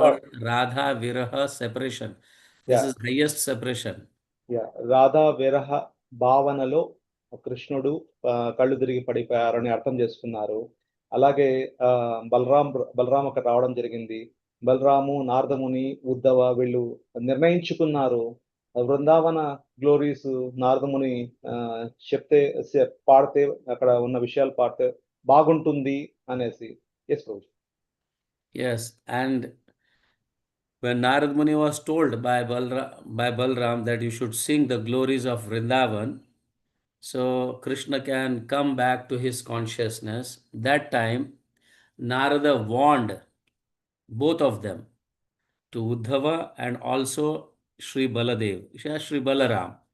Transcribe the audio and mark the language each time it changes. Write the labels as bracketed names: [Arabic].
[English] called Radha Viraha separation. This yeah is highest separation. [Telugu] Yeah Radha విరహ భావనలో కృష్ణుడు కళ్ళు తిరిగి పడిపోయారని అర్థం చేసుకున్నారు. అలాగే ఆ, బలరాం అక్కడ రావడం జరిగింది. బలరాము, నారదముని, ఉద్ధవ వీళ్ళు నిర్ణయించుకున్నారు బృందావన గ్లోరీస్ నారదముని ఆ, చెప్తే పాడితే అక్కడ ఉన్న విషయాలు పాడితే బాగుంటుంది అనేసి. [English] Yes Prabhu. Yes. And when Narad Muni was told by Balram that you should sing the glories of Vrindavan, so Krishna can come back to his consciousness, that time Narada warned both of them, to Uddhava and also Sri Baladev, Sri Balaram.